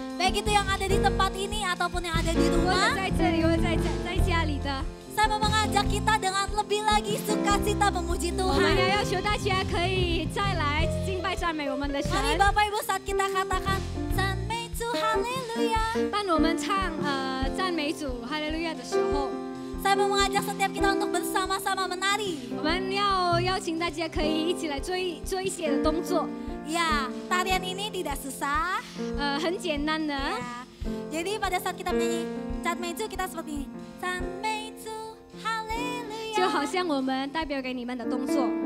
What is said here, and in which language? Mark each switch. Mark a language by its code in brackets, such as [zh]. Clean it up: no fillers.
[id] baik itu yang ada di tempat ini ataupun yang ada di [zh] 或者 [id] rumah, [zh] 在这里，或者在家里的， [id] saya mau mengajak kita dengan lebih lagi sukacita memuji [zh] 我们 [id] Tuhan. [zh] 要求大家可以再来敬拜赞美我们的神。 [id] Mari Bapak Ibu saat kita katakan [zh] 赞美主哈利路亚，当我们唱赞美主哈利路亚的时候， [id] saya mau mengajak setiap kita untuk bersama-sama menari. [zh] 我们要邀请大家可以一起来做一些的动作， [id] Ya, tarian ini tidak susah. [zh] 很简单的。 [id] Ya. Jadi pada saat kita menyanyi [zh] 赞美主 [id] kita seperti ini. [zh] 赞美主哈利路亚。就好像我们代表给你们的动作，